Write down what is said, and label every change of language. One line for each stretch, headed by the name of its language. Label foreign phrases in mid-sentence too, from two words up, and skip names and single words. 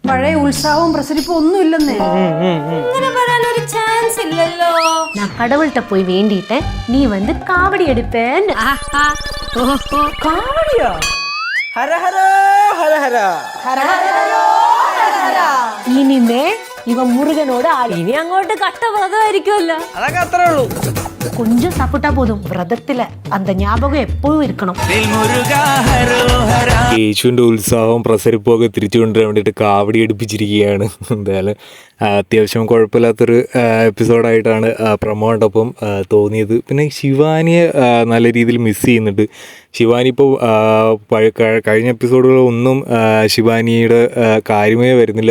Malayalam: പഴയ ഉത്സാഹവും പ്രസരിപ്പും ഒന്നും ഇല്ലെന്നേ. അങ്ങനെ വരാനൊരു ചാൻസ് ഇല്ലല്ലോ.
Tamil: நான் கடவுள்கிட்ட போய் வேண்டிட்டேன், நீ வந்து காவடி எடுப்பேன்னு.
Malayalam: കാവടിയോ? ഹര ഹര ഹര ഹര ഹര ഹര ഹരോ ഹര ഹര.
Tamil: இனிமே இவன் முருகனோட ஆள்.
Malayalam: ഇനി അങ്ങോട്ട് കട്ട വ്രതമായിരിക്കുമല്ലോ. അതൊക്കെ അത്രേ ഉള്ളൂ.
Tamil: கொஞ்சம் சாப்பிட்டா போதும், വ്രതത്തില് அந்த ஞாபகம் எப்பவும் இருக்கணும்.
Malayalam: യേശുവിൻ്റെ ഉത്സാഹവും പ്രസരിപ്പും ഒക്കെ തിരിച്ചു കൊണ്ടുവരാൻ വേണ്ടിയിട്ട് കാവടി എടുപ്പിച്ചിരിക്കുകയാണ്. എന്തായാലും അത്യാവശ്യം കുഴപ്പമില്ലാത്തൊരു എപ്പിസോഡായിട്ടാണ് പ്രമോ കണ്ടപ്പം തോന്നിയത്. പിന്നെ ശിവാനിയെ നല്ല രീതിയിൽ മിസ് ചെയ്യുന്നുണ്ട്. ശിവാനി ഇപ്പോൾ കഴിഞ്ഞ എപ്പിസോഡുകളൊന്നും ശിവാനിയുടെ കാര്യമേ വരുന്നില്ല.